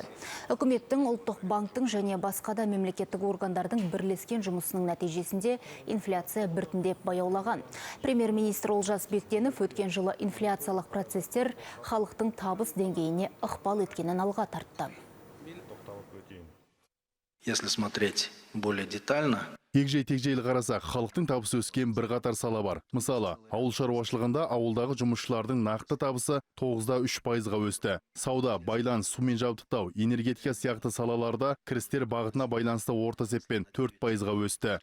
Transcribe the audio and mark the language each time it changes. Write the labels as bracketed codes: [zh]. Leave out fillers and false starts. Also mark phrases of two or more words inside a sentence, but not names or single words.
[kk] Үкіметтің, ұлттық банктың және басқа да мемлекеттік органдардың бірлескен жұмысының нәтижесінде инфляция біртіндеп баяулаған. Премьер-министр Олжас Бектенов өткен жылы инфляциялық процестер халықтың табыс деңгейіне ықпал еткенін алға тартты. [ru] Если смотреть более детально, [kk] егжей-тегжейлі қарасақ, халықтың табысы өскен бірқатар сала бар. Мысалы, ауыл шаруашылығында ауылдағы жұмысшылардың нақты табысы 9,3%-ға өсті. Сауда, байланыс, сумен жабдықтау, энергетика сияқты салаларда кірістер бағытына байланысты орта есеппен 4%-ға өсті.